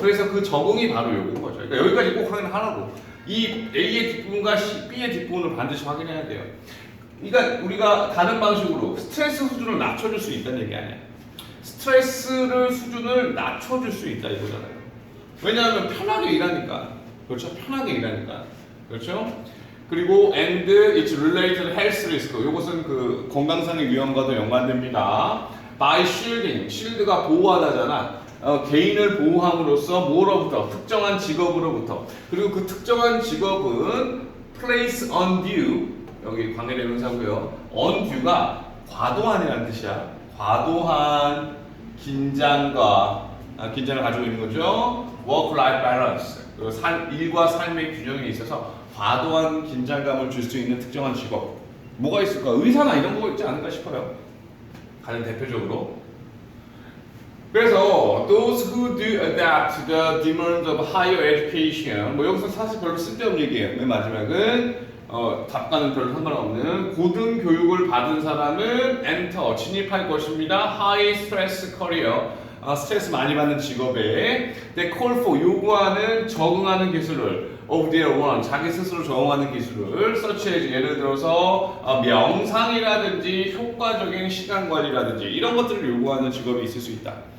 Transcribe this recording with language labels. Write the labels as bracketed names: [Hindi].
[Korean] 그래서 그 적응이 바로 요거인 거죠. 그러니까 여기까지 꼭 확인하라고. 이 A의 뒷부분과 B의 뒷부분을 반드시 확인해야 돼요. 그러니까 우리가 다른 방식으로 스트레스 수준을 낮춰줄 수 있다는 얘기 아니야. 스트레스 수준을 낮춰줄 수 있다 이거잖아요. 왜냐하면 편하게 일하니까. 그렇죠? 편하게 일하니까. 그렇죠? 그리고 [English] and it's related health risk. [Korean] 이것은 그 건강상의 위험과도 연관됩니다. [English] by shielding, shield가 [Korean] 보호하다잖아. 개인을 보호함으로써 뭐로부터? 특정한 직업으로부터. 그리고 그 특정한 직업은 [English] place undue, [Korean] 여기 관계대명사고요. undue가 과도한이라는 뜻이야. 과도한 긴장을 가지고 있는 거죠. [English] work-life balance. [Korean] 일과 삶의 균형에 있어서 과도한 긴장감을 줄 수 있는 특정한 직업. 뭐가 있을까? 의사나 이런 거 있지 않을까 싶어요. 가장 대표적으로. 그래서 [English] those who do adapt to the demands of higher education. [Korean] 뭐 여기서 사실 별로 쓸데없는 얘기예요. 맨 마지막은 답과는 별로 상관없는 고등 교육을 받은 사람은 enter 진입할 것입니다. [English] high stress career. [Korean] 스트레스 많이 받는 직업에 [English] they call for [Korean] 요구하는 적응하는 기술을 [English] of their own [Korean] 자기 스스로 적응하는 기술을 [English] such as [Korean] 예를 들어서 명상이라든지 효과적인 시간 관리라든지 이런 것들을 요구하는 직업이 있을 수 있다.